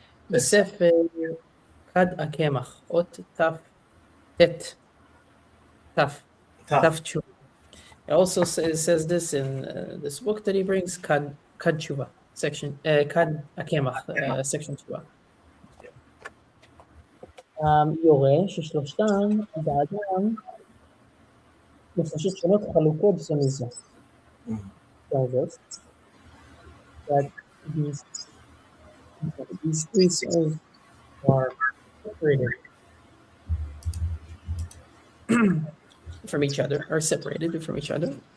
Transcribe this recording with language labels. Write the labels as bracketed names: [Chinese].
[Hebrew] בספר כד הקמח, אות תף תשובה. [English] It also says this in this book that he brings, Kad Tshuva, section Kad Akemach, section 2. [Hebrew] יורה ששלושתם באדם נפשות שונות חלוקות זו מזו. [English] tells us that these three souls are separated from each other, or separated from each other.